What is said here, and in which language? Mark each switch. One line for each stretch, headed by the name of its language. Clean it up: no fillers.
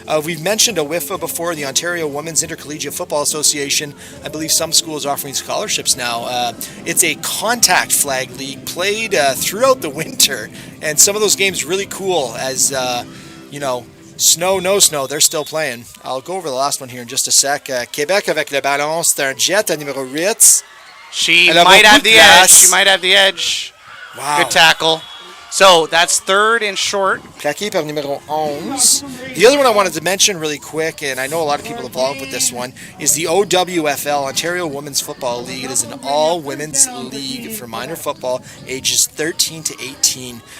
English: We've mentioned AWIFA before, the Ontario Women's Intercollegiate Football Association. I believe some schools are offering scholarships now. It's a contact flag league played throughout the winter, and some of those games really cool as... you know, snow, no snow, they're still playing. I'll go over the last one here in just a sec.
French: Québec avec le ballon, c'est un jet à numéro 8.
English: She might have the edge. She might have the edge. Wow. Good tackle. So that's third and short.
French: Plaqué par numéro 11.
English: The other one I wanted to mention really quick, and I know a lot of people involved with this one, is the OWFL, Ontario Women's Football League. It is an all-women's league for minor football, ages 13 to 18.